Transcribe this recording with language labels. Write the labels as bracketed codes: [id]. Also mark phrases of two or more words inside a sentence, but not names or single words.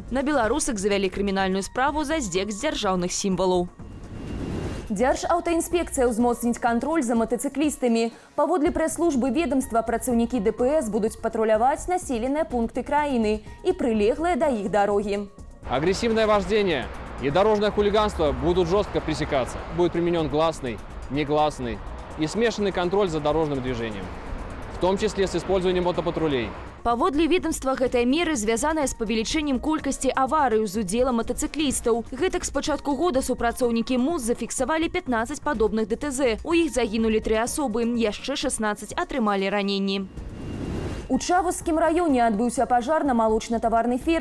[be] На беларусак завялі крымінальную справу за здзек з дзяржаўных сімвалаў. Дзяржаўтаінспекцыя ўзмоцніць кантроль за матацыклістамі. Паводле прэс-службы ведомства, працаўнікі ДПС будуць патруляваць населеныя пункты краіны і прылеглыя да іх дарогі. [ru] Агрессивное вождение и дорожное хулиганство будут жестко пресекаться. Будет применен гласный, негласный и смешанный контроль за дорожным движением, в том числе с использованием мотопатрулей. [be] Паводле ведомства, гэтая меры звязаная з павелічэннем колькасці аварый з удзелам матацыклістаў. Гэтак з пачатку года супрацоўнікі МУЗ зафіксавалі 15 падобных ДТЗ. У іх загінулі 3 асобы, яшчэ 16 атрымалі раненні. У Чавузскім раёне адбыўся пажар на малочна-таварнай ферме.